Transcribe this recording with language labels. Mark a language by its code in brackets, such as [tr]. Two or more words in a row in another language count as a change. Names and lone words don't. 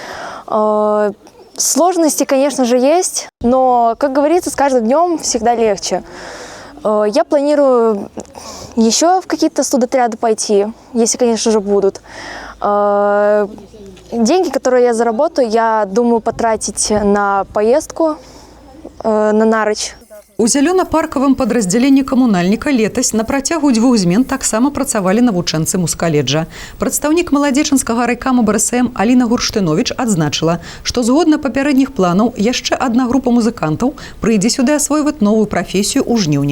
[ru] Сложности, конечно же, есть, но, как говорится, с каждым днем всегда легче. Я планирую еще в какие-то студотряды пойти, если, конечно же, будут. Деньги, которые я заработаю, я думаю потратить на поездку на Нарыч. [be] У зялёна-паркавым падраздзяленні камунальніка летась на працягу 2 змен таксама працавалі навучэнцы музкаледжа. Прадстаўнік маладзечанскага райкама БРСМ Аліна Гурштыновіч адзначыла, што згодна папярэдніх планаў яшчэ адна група музыкантаў прыйдзе сюды асвойваць новую прафесію ў жніўні.